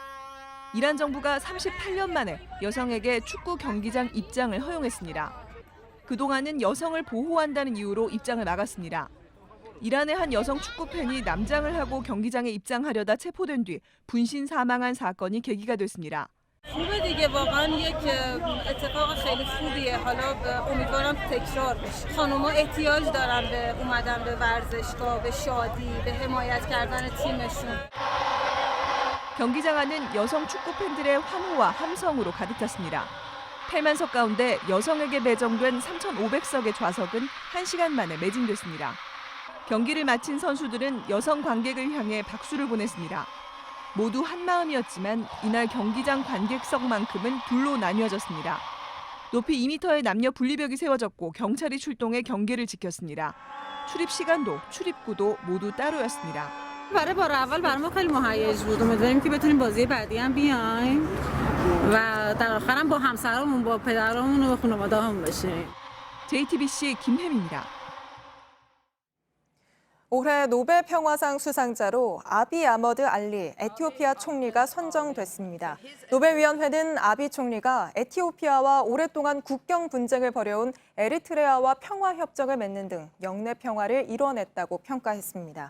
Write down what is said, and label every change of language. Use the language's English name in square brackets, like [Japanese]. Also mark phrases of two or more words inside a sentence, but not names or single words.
[Korean] 이란 정부가 38년 만에 여성에게 축구 경기장 입장을 허용했습니다. 그동안은 여성을 보호한다는 이유로 입장을 막았습니다. 이란의 한 여성 축구 팬이 남장을 하고 경기장에 입장하려다 체포된 뒤 분신 사망한 사건이 계기가 됐습니다. [Persian] خوبه دیگه واقعا یک اتفاق خیلی خوبیه حالا امیدوارم تکرار بشه خانوما احتیاج دارن به اومدن به ورزشگاه به شادی به حمایت کردن تیمشون [Korean] 경기장 안은 여성 축구 팬들의 환호와 함성으로 가득 찼습니다. 8만석 가운데 여성에게 배정된 3,500석의 좌석은 1시간 만에 매진됐습니다. 경기를 마친 선수들은 여성 관객을 향해 박수를 보냈습니다. 모두 한마음이었지만 이날 경기장 관객석만큼은 둘로 나뉘어졌습니다. 높이 2m의 남녀 분리벽이 세워졌고 경찰이 출동해 경계를 지켰습니다. 출입 시간도 출입구도 모두 따로였습니다. [Persian] برای بار اول برای ما خیلی مهیج بود امیدواریم که بتونیم بازی بعدی هم بیایم و در آخرم با همسرامون با پدرامون و خانواده‌هامون بشیم. [Korean] JTBC 김혜미입니다. 올해 노벨 평화상 수상자로 아비 아머드 알리 에티오피아 총리가 선정됐습니다. 노벨위원회는 아비 총리가 에티오피아와 오랫동안 국경 분쟁을 벌여온 에리트레아와 평화협정을 맺는 등 영내 평화를 이뤄냈다고 평가했습니다.